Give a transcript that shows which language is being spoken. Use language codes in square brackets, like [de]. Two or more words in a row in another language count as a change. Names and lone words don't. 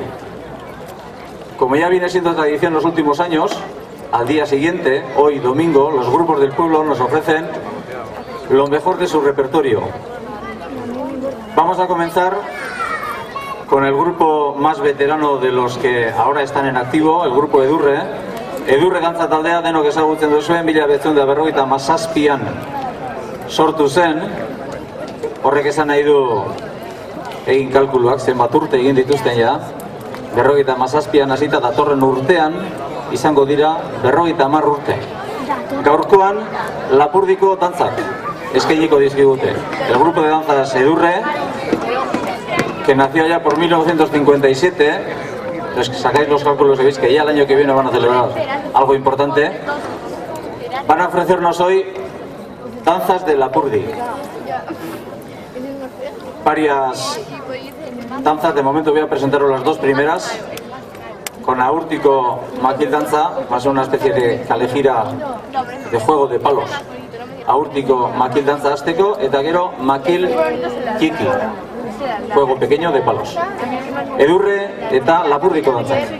[es] Como ya viene siendo tradición en los últimos años, al día siguiente, hoy domingo, los grupos del pueblo nos ofrecen lo mejor de su repertorio. Vamos a comenzar con el grupo más veterano de los que ahora están en activo, el grupo Edurre. [eu] Edurre dantza taldea denok ezagutzen duzuen 1957an sortu zen. Horrek esan nahi du egin kalkuluak zenbat urte egin dituzten ja. 57an hasita datorren urtean izango dira 50 urte. Gaurkoan Lapurdiko dantzak eskainiko dizkigute. [es] El grupo de danzas Edurre, que nació ya por 1957, los que sacáis los cálculos y veis que ya el año que viene van a celebrar algo importante, van a ofrecernos hoy danzas de Lapurdi. Varias danzas, de momento voy a presentaros las dos primeras, con Aurtiko Makil Dantza, va a ser una especie de kalejira de juego de palos. [eu] Aurtiko Makil Dantza hasteko, eta gero Makil Kiki, [es] juego pequeño de palos. [eu] Edurre eta Lapurdiko dantza.